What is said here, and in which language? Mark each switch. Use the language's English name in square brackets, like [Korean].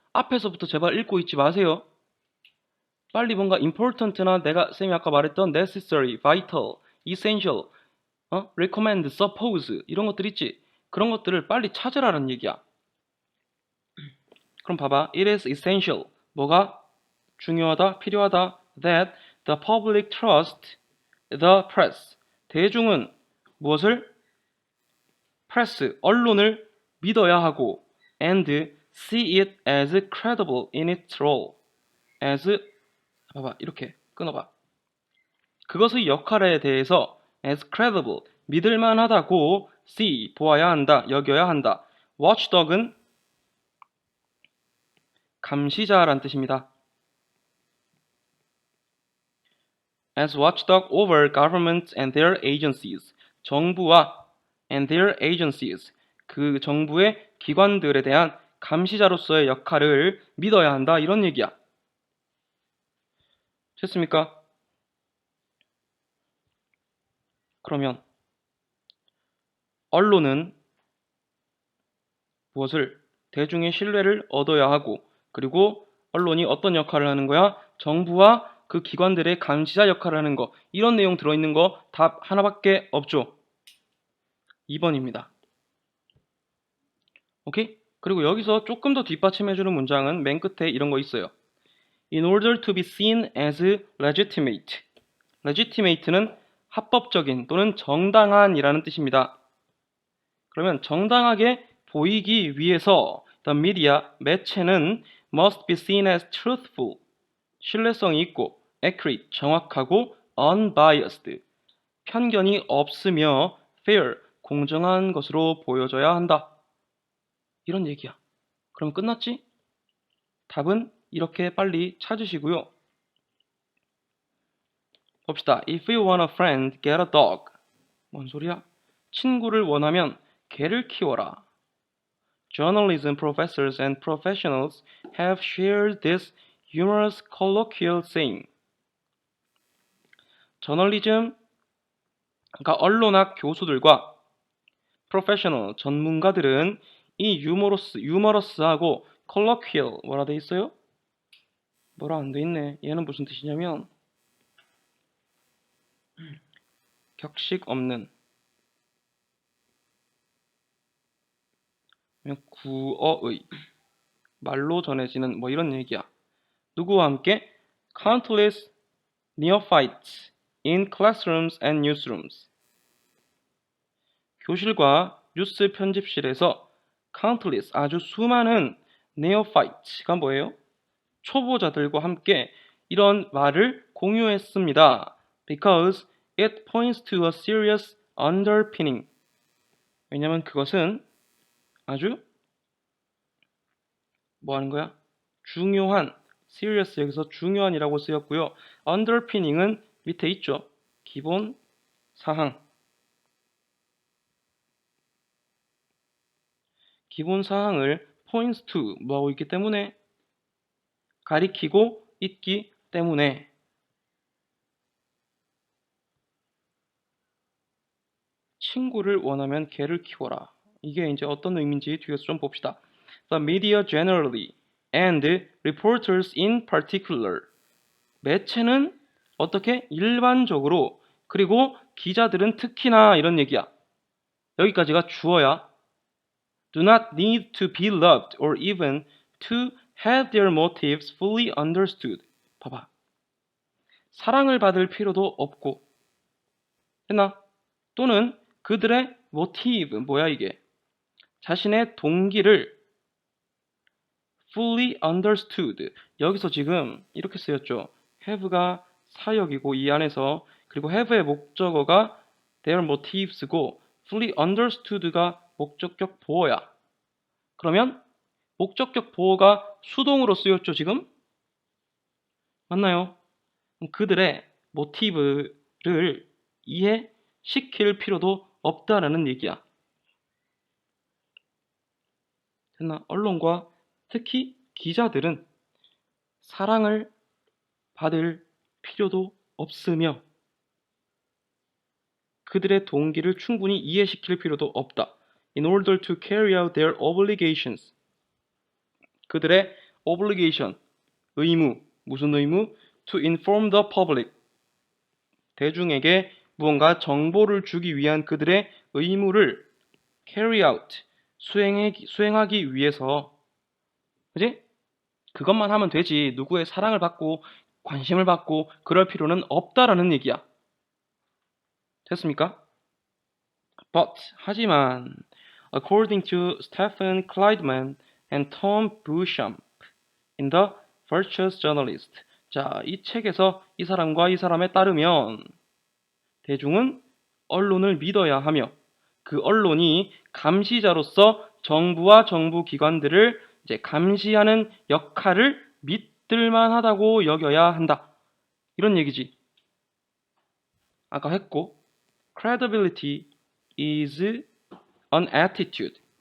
[Korean] 앞에서부터 제발 읽고 있지 마세요. 빨리 뭔가 important나 내가 쌤이 아까 말했던 necessary, vital, essential, recommend, suppose 이런 것들 있지? 그런 것들을 빨리 찾으라는 얘기야. [English] 그럼 봐봐. It is essential. [Korean] 뭐가 중요하다, 필요하다. [English] That the public trust the press. [Korean] 대중은 무엇을? [English] press, [Korean] 언론을 믿어야 하고 [English] and see it as credible in its role. [Korean] as 봐봐. 이렇게 끊어봐. 그것의 역할에 대해서 [English] as credible, [Korean] 믿을만하다고 see, 보아야 한다, 여겨야 한다. watchdog은 감시자란 뜻입니다. [English] as watchdog over governments and their agencies. [Korean] 정부와 [English] and their agencies. [Korean] 그 정부의 기관들에 대한 감시자로서의 역할을 믿어야 한다. 이런 얘기야. 됐습니까? 그러면 언론은 무엇을? 대중의 신뢰를 얻어야 하고 그리고 언론이 어떤 역할을 하는 거야? 정부와 그 기관들의 감시자 역할을 하는 거. 이런 내용 들어있는 거 답 하나밖에 없죠. 2번입니다. 오케이? 그리고 여기서 조금 더 뒷받침해주는 문장은 맨 끝에 이런 거 있어요. [English] In order to be seen as legitimate. [Korean] legitimate는 합법적인 또는 정당한이라는 뜻입니다. 그러면 정당하게 보이기 위해서 the media, 매체는 [English] must be seen as truthful, [Korean] 신뢰성이 있고 accurate, 정확하고 unbiased, 편견이 없으며 fair, 공정한 것으로 보여져야 한다. 이런 얘기야. 그럼 끝났지? 답은 이렇게 빨리 찾으시고요. 봅시다. [English] If you want a friend, get a dog. [Korean] 뭔 소리야? 친구를 원하면 개를 키워라. [English] Journalism professors and professionals have shared this humorous colloquial saying. [Korean] 저널리즘, 그러니까 언론학 교수들과 프로페셔널, 전문가들은 이 유머러스하고 colloquial 뭐라 돼 있어요? 뭐라 안 돼 있네. 얘는 무슨 뜻이냐면 격식 없는 구어의 말로 전해지는 뭐 이런 얘기야. 누구와 함께? [English] Countless neophytes in classrooms and newsrooms. [Korean] 교실과 뉴스 편집실에서 countless 아주 수많은 neophytes가 뭐예요? 초보자들과 함께 이런 말을 공유했습니다. [English] Because it points to a serious underpinning. [Korean] 왜냐면 그것은 아주 뭐 하는 거야? 중요한, serious 여기서 중요한이라고 쓰였고요. underpinning은 밑에 있죠. 기본 사항. 기본 사항을 points to 뭐하고 있기 때문에 가리키고 있기 때문에 친구를 원하면 개를 키워라. 이게 이제 어떤 의미인지 뒤에서 좀 봅시다. [English] The media generally and reporters in particular. [Korean] 매체는 어떻게? 일반적으로 그리고 기자들은 특히나 이런 얘기야. 여기까지가 주어야. [English] Do not need to be loved or even to have their motives fully understood. [Korean] 봐봐. 사랑을 받을 필요도 없고, 했나? 또는 그들의 motive, 뭐야 이게? 자신의 동기를 [English] fully understood. [Korean] 여기서 지금 이렇게 쓰였죠. have가 사역이고 이 안에서, 그리고 have의 목적어가 their motives고 fully understood가 목적격 보어야. 그러면 목적격 보어가 수동으로 쓰였죠, 지금? 맞나요? 그들의 모티브를 이해시킬 필요도 없다라는 얘기야. 됐나? 언론과 특히 기자들은 사랑을 받을 필요도 없으며 그들의 동기를 충분히 이해시킬 필요도 없다. [English] In order to carry out their obligations. [Korean] 그들의 obligation, 의무, 무슨 의무? [English] To inform the public. [Korean] 대중에게 무언가 정보를 주기 위한 그들의 의무를 carry out, 수행하기 위해서, 그지? 그것만 하면 되지. 누구의 사랑을 받고 관심을 받고 그럴 필요는 없다라는 얘기야. 됐습니까? [English] But, [Korean] 하지만, [English] according to Stephen Kleidman and Tom Beauchamp in the Virtuous Journalist. [Korean] 자, 이 책에서 이 사람과 이 사람에 따르면 대중은 언론을 믿어야 하며 그 언론이 감시자로서 정부와 정부 기관들을 이제 감시하는 역할을 믿을만하다고 여겨야 한다. 이런 얘기지. 아까 했고, [English] credibility is an attitude.